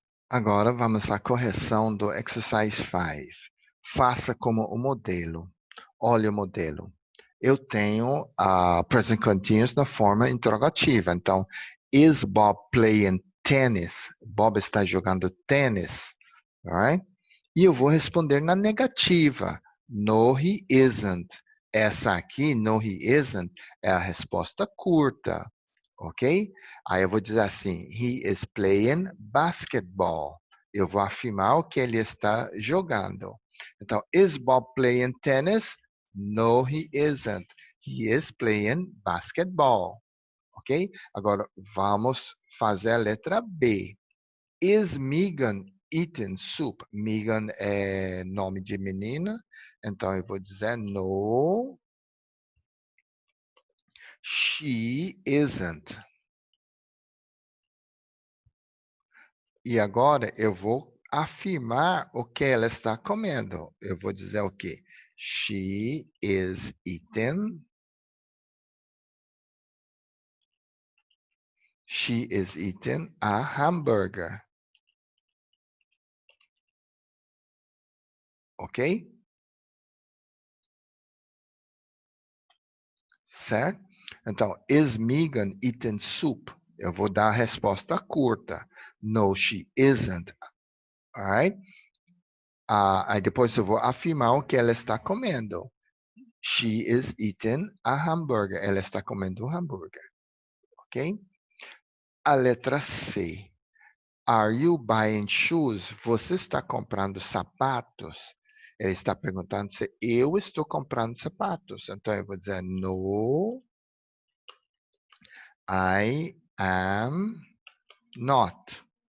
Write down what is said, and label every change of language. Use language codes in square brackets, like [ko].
[pt] Agora vamos à correção do exercise 5. Faça como o modelo. Olha o modelo. Eu tenho a present continuous na forma interrogativa. Então, [en] is Bob playing tennis? [pt] Bob está jogando tênis. Alright? E eu vou responder na negativa. [en] No, he isn't. [pt] Essa aqui, [en] no, he isn't, [pt] é a resposta curta. Ok? Aí eu vou dizer assim: [en] he is playing basketball. [pt] Eu vou afirmar o que ele está jogando. Então, [en] is Bob playing tennis? No, he isn't. He is playing basketball. Ok? [pt] Agora, vamos fazer a letra B. [en] Is Megan eating soup? [pt] Megan é nome de menina. Então, eu vou dizer [en] no, she isn't. [pt] E agora eu vou afirmar o que ela está comendo. Eu vou dizer o quê? [en] She is eating. She is eating a hamburger. Ok? [pt] Certo? Então, [en] is Megan eating soup? [pt] Eu vou dar a resposta curta. [en] No, she isn't. Alright? [pt] Aí depois eu vou afirmar o que ela está comendo. [en] She is eating a hamburger. [pt] Ela está comendo um hambúrguer. Ok? A letra C. [en] Are you buying shoes? [pt] Você está comprando sapatos? Ele está perguntando se eu estou comprando sapatos. Então eu vou dizer [en] no, I am not.